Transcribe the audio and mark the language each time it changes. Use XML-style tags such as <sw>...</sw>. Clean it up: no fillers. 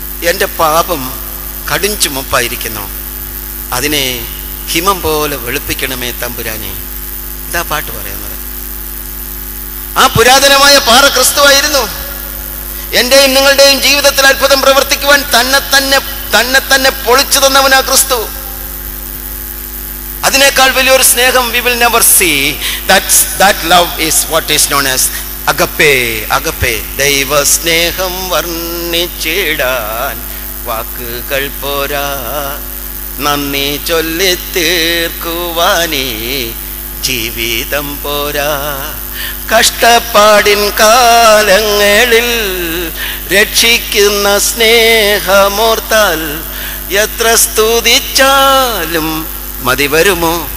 <ml>എൻ്റെ പാപം കടും ചുമപ്പായിരിക്കുന്നു, അതിനെ ഹിമം പോലെ വെളുപ്പിക്കണമേ തമ്പുരാനെ. ഇതാ പാട്ട് പറയുന്നത്. ആ പുരാതനമായ പാറ ക്രിസ്തുവായിരുന്നു. എൻ്റെയും നിങ്ങളുടെയും ജീവിതത്തിൽ അത്ഭുതം പ്രവർത്തിക്കുവാൻ തന്നെ തന്നെ പൊളിച്ചു തന്നവനാ ക്രിസ്തു. അതിനേക്കാൾ വലിയൊരു സ്നേഹം</ml> <en>we will never see. That love is what is known as agape. Agape.</en> <ml>ദൈവ സ്നേഹം വർണ്ണിച്ചിടാൻ വാക്കുകൾ പോരാ, നന്ദി ചൊല്ലി തീർക്കുവാനേ ജീവിതം പോരാ. കഷ്ടപ്പാടിൻ കാലങ്ങളിൽ രക്ഷിക്കുന്ന സ്നേഹമോർത്താൽ എത്ര സ്തുതിച്ചാലും മതി വരുമോ?</ml>